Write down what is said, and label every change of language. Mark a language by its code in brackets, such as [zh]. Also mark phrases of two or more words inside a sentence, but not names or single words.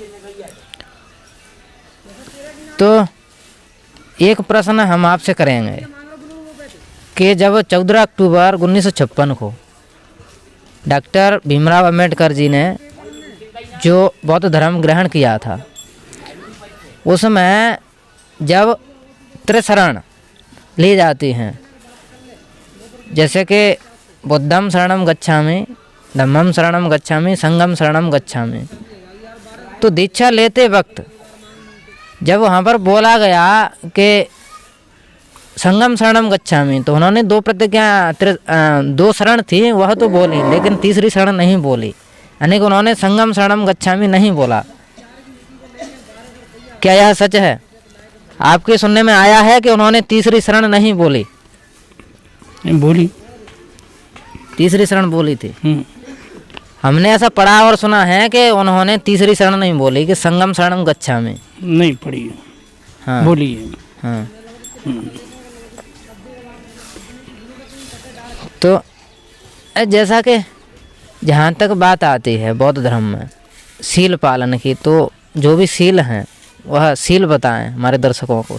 [hi] तो एक प्रश्न हम आपसे करेंगे कि जब 14 अक्टूबर 1956 को डॉक्टर भीमराव अम्बेडकर जी ने जो बौद्ध धर्म ग्रहण किया था, उसमें जब त्रिशरण ली जाती हैं, जैसे कि बुद्धम [pi] शरणम गच्छामि, धम्मम शरणम गच्छामि, संघम शरणम गच्छामि, [hi] तो दीक्षा लेते वक्त जब वहाँ पर बोला गया कि [pi] संगम शरणम गच्छामि, [hi] तो उन्होंने दो शरण थी वह तो बोली, लेकिन तीसरी शरण नहीं बोली, यानी कि उन्होंने [pi] संगम शरणम गच्छामि [hi] नहीं बोला। क्या यह सच है? आपके सुनने में आया है कि उन्होंने तीसरी शरण नहीं बोली? बोली, तीसरी शरण बोली थी। हमने ऐसा पढ़ा और सुना है कि उन्होंने तीसरी शरण नहीं बोली कि [pi] संगम शरणम गच्छामि। [hi] नहीं पढ़ी है। हाँ बोली है। हाँ। तो जैसा कि जहाँ तक बात आती है बौद्ध धर्म में सील पालन की, तो जो भी सील हैं वह सील बताएं हमारे दर्शकों को।